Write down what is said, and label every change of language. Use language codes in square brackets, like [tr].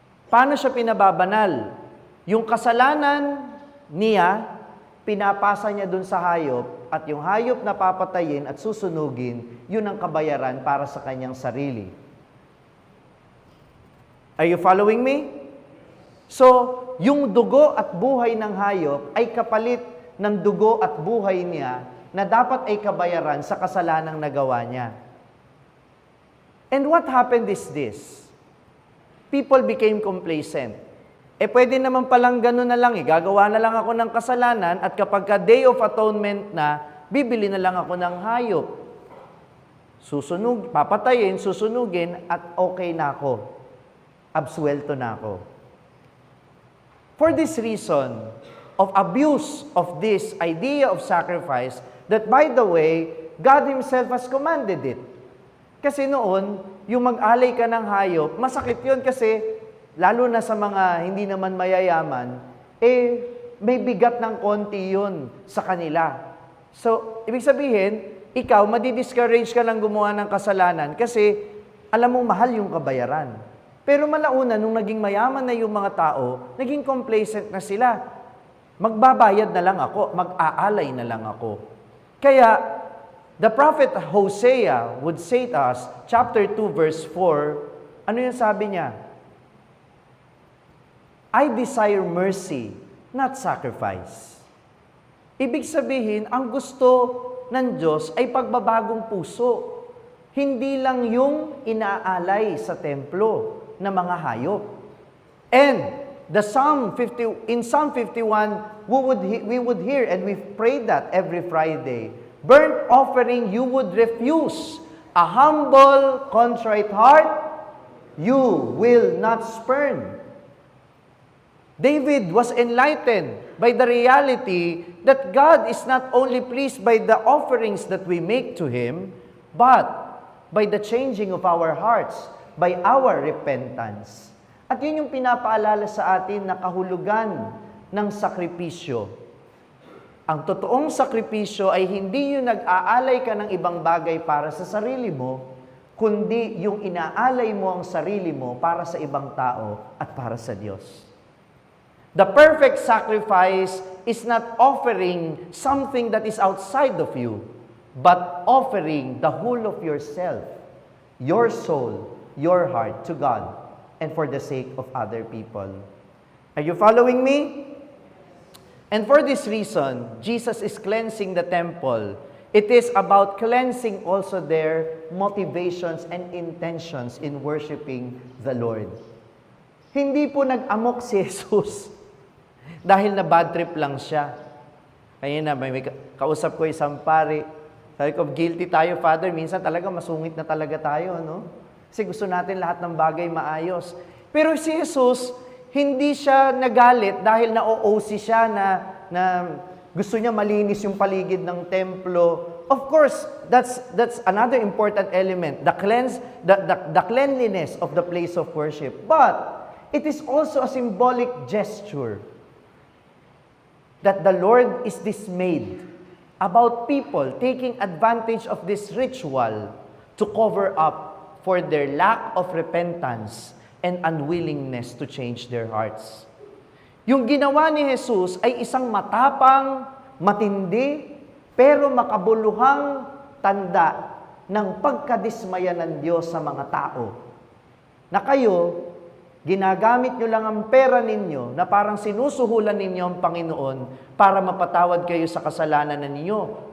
[tl] Paano siya pinababanal? Yung kasalanan niya, pinapasa niya dun sa hayop, at yung hayop na papatayin at susunugin, yun ang kabayaran para sa kanyang sarili. [en] Are you following me? [tl] So, yung dugo at buhay ng hayop ay kapalit ng dugo at buhay niya na dapat ay kabayaran sa kasalanang nagawa niya. [en] And what happened is this. People became complacent. [tl] Pwede naman palang gano'n na lang gagawa na lang ako ng kasalanan at kapag ka Day of Atonement na, bibili na lang ako ng hayop. Papatayin, susunugin at okay na ako. Absuelto na ako. [en] For this reason of abuse of this idea of sacrifice, that by the way, God Himself has commanded it. [tl] Kasi noon, yung mag-alay ka ng hayop, masakit yun kasi, lalo na sa mga hindi naman mayayaman, may bigat ng konti yun sa kanila. So, ibig sabihin, ikaw, madi-discourage ka lang gumawa ng kasalanan kasi alam mong mahal yung kabayaran. Pero malauna, nung naging mayaman na yung mga tao, naging complacent na sila. Magbabayad na lang ako, mag-aalay na lang ako. [en] Kaya, the prophet Hosea would say to us, chapter 2, verse 4, [tl] ano yung sabi niya? [en] I desire mercy, not sacrifice. [tl] Ibig sabihin, ang gusto ng Diyos ay pagbabagong puso. Hindi lang yung inaalay sa templo na mga hayop. [en] And in Psalm 51, we would hear, and we've prayed that every Friday, burnt offering you would refuse. A humble, contrite heart, you will not spurn. David was enlightened by the reality that God is not only pleased by the offerings that we make to Him, but by the changing of our hearts, by our repentance. [tl] At yun yung pinapaalala sa atin na kahulugan ng sakripisyo. Ang totoong sakripisyo ay hindi yung nag-aalay ka ng ibang bagay para sa sarili mo, kundi yung inaalay mo ang sarili mo para sa ibang tao at para sa Diyos. [en] The perfect sacrifice is not offering something that is outside of you, but offering the whole of yourself, your soul, your heart to God, and for the sake of other people. Are you following me? And for this reason, Jesus is cleansing the temple. It is about cleansing also their motivations and intentions in worshiping the Lord. [tl] Hindi po nag-amok si Jesus dahil na bad trip lang siya. Kaya na, may kausap ko isang pare. Sabi ko, guilty tayo, Father. Minsan talaga masungit na talaga tayo, no? Kasi gusto natin lahat ng bagay maayos. Pero si Jesus, hindi siya nagalit dahil na-OOC siya na gusto niya malinis yung paligid ng templo. [en] Of course, that's another important element, the cleanliness of the place of worship. But it is also a symbolic gesture that the Lord is dismayed about people taking advantage of this ritual to cover up for their lack of repentance and unwillingness to change their hearts. [tl] Yung ginawa ni Jesus ay isang matapang, matindi, pero makabuluhang tanda ng pagkadismaya ng Diyos sa mga tao. Na kayo, ginagamit nyo lang ang pera ninyo na parang sinusuhulan ninyo ang Panginoon para mapatawad kayo sa kasalanan ninyo.